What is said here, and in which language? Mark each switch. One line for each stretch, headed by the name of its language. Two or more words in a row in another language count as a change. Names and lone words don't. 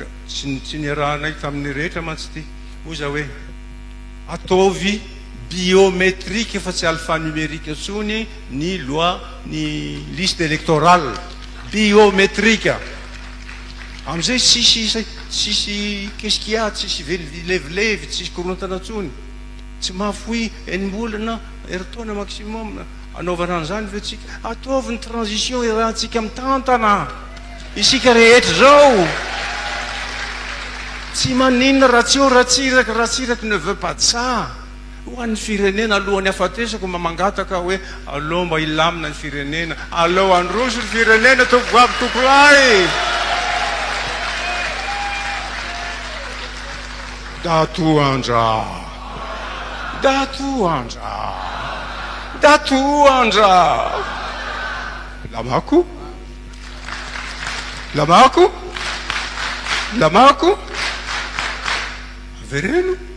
Malagasy: Tsy niarahanay tamin'ny rehetra mantsy ty. Hoy za hoe ataovy biométrique fa tsy alphanumérique intsony ny loi ny
French: liste électorale biométrique.
Malagasy: Amizay tsisy
French: qu'est-ce qu'il y a,
Malagasy: tsisy levilevy, tsisy korontana intsony. Tsy mahafoy enimolana eritaona maximum anaovana an'izany ve tsika ataovy ny transition irahantsika mitantana isika rehetra zao. Tsy maninona raha tsy eo ratsiraky
French: ne veut pas de ça.
Malagasy: Ho an'ny firenena alohan'ny afatesako mamangataka hoe aleo mba ilamina ny firenena, aleo androso ny firenena tovovavy tokolahy. Datoandra, lamako, avereno.